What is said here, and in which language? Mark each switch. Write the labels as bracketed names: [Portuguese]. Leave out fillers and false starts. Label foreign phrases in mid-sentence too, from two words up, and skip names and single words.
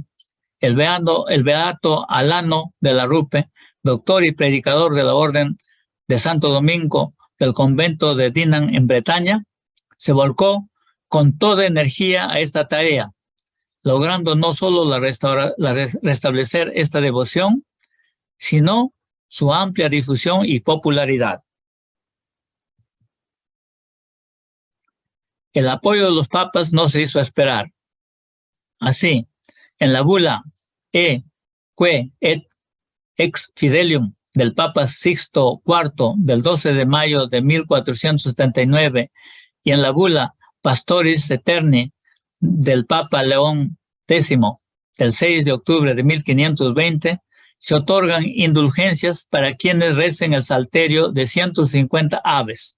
[Spanish] El beato Alano de la Rupe, doctor y predicador de la Orden de Santo Domingo del convento de Dinan en Bretaña, se volcó con toda energía a esta tarea, logrando no solo restablecer esta devoción, sino su amplia difusión y popularidad. El apoyo de los papas no se hizo esperar. Así, en la bula Que et ex fidelium del Papa Sixto IV del 12 de mayo de 1479 y en la bula Pastoris Eterni del Papa León X del 6 de octubre de 1520, se otorgan indulgencias para quienes recen el salterio de 150 aves.